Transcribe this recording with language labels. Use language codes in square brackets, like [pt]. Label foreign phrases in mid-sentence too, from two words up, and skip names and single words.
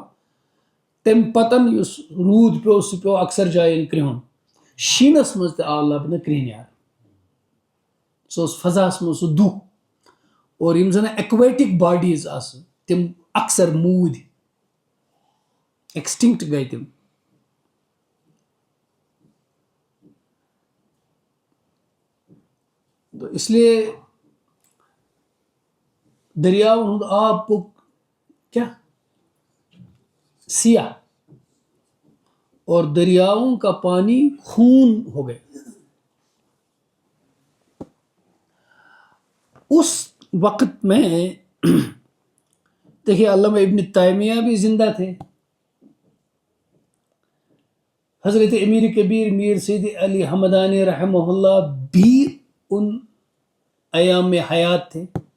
[ks] تمہِ پتن یُس روٗد پیٚو سُہ پیٚو اکثر جاین کرٛہُن. شیٖنس منٛز تہِ آو لبنہٕ کرٛہنیار، سُہ اوس فضاہس منٛز سُہ دُہ. اور یِم زن [en] aquatic bodies [ks] آسہٕ تِم اکثر موٗدۍ، ایکسٹنکٹ گٔے تِم. [ur] اس لیے [ks] دریاون ہُنٛد آب پوٚک کیٛاہ سیاہ، [ur] اور دریاؤں کا پانی خون ہو گیا. اس وقت میں دیکھیے علامہ ابن تیمیہ بھی زندہ تھے، حضرت امیر کبیر میر سید علی حمدانی رحمہ اللہ بھی ان ایام میں حیات تھے.